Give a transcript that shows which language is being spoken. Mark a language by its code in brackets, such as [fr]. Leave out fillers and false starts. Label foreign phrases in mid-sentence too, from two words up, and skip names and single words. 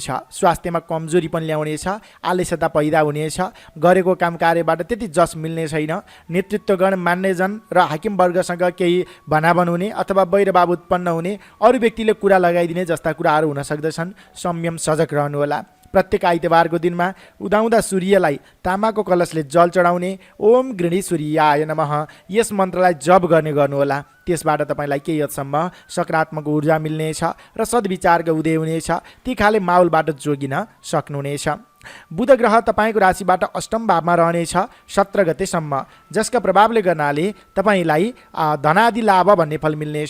[ne] स्वास्थ्यमा कमजोरी पनि ल्याउनेछ, आलस्यता पैदा हुनेछ, गरेको काम कार्यबाट त्यति जस मिल्ने छैन, नेतृत्वगण मान्यजन र हाकिम वर्गसँग केही भनाभन हुने अथवा वैरभाव उत्पन्न हुने, अरू व्यक्तिले कुरा लगाइदिने जस्ता कुराहरू हुन सक्दछन्। संयम सजग रहनुहोला। प्रत्येक आइतबारको दिनमा उदाउँदा सूर्यलाई तामाको कलशले जल चढाउने [sa] ओम गृणी सूर्याय नमः [ne] यस मन्त्रलाई जप गर्ने गर्नुहोला। त्यसबाट तपाईँलाई केही हदसम्म सकारात्मक ऊर्जा मिल्नेछ र सद्विचारको उदय हुनेछ। ती खाले माहौलबाट जोगिन सक्नुहुनेछ। बुध ग्रह तपाईँको राशिबाट अष्टम भावमा रहनेछ 17 गतेसम्म, जसका प्रभावले गर्नाले तपाईँलाई धनादि लाभ भन्ने फल मिल्नेछ।